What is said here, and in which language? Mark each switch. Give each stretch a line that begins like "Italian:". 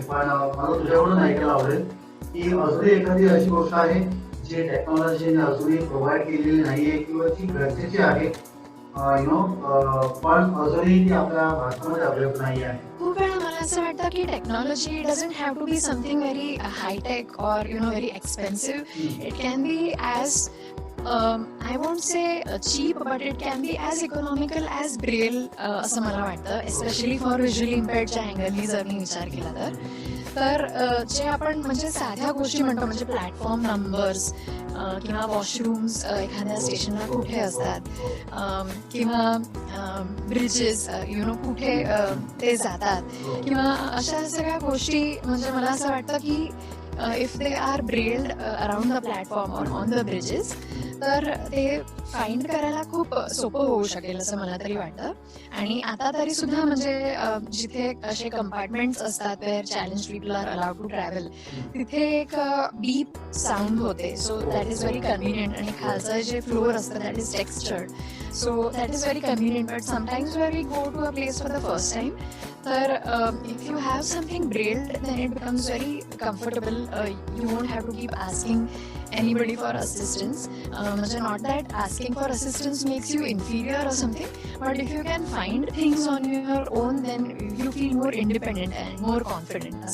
Marathi: पण मला तुझ्याकडून ऐकायला आवडेल की अजूनही एखादी अशी गोष्ट आहे जी टेक्नॉलॉजीने अजूनही प्रोव्हाइड केलेली नाहीये किंवा ती गरजेची आहे, यु नो, पण अजूनही ती आपल्या भारतामध्ये अवेलेबल नाही आहे. खूप वेळा मला असं वाटतं की
English: Technology doesn't have to be something very hitech और you know very expensive. It can be as I won't say cheap, but it can be as economical as braille
Marathi: असं मला वाटतं,
English: especially for visually impaired
Marathi: च्या अँगलनी जर मी विचार केला तर. तर जे आपण म्हणजे साध्या गोष्टी म्हणतो म्हणजे प्लॅटफॉर्म नंबर्स किंवा वॉशरूम्स एखाद्या स्टेशनला कुठे असतात किंवा ब्रिजेस कुठे ते जातात किंवा अशा सगळ्या गोष्टी म्हणजे मला असं वाटतं की
English: if they are brailled around the platform or on the bridges
Marathi: तर ते फाइंड करायला खूप सोपं होऊ शकेल असं मला तरी वाटतं. आणि आता तरी सुद्धा म्हणजे जिथे असे कंपार्टमेंट्स असतात
English: where challenge people are allowed to travel
Marathi: तिथे एक बीप साऊंड होते.
English: So that is very convenient.
Marathi: आणि खालचं जे फ्लोअर असतं
English: That is textured. So that is very convenient. But sometimes where we go to a place for the first time
Marathi: तर
English: If you have something brailled then it becomes very comfortable. You won't have to keep asking anybody for assistance. Not that asking for assistance makes you inferior or something, but if you can find things on your own, then you feel more independent and more confident.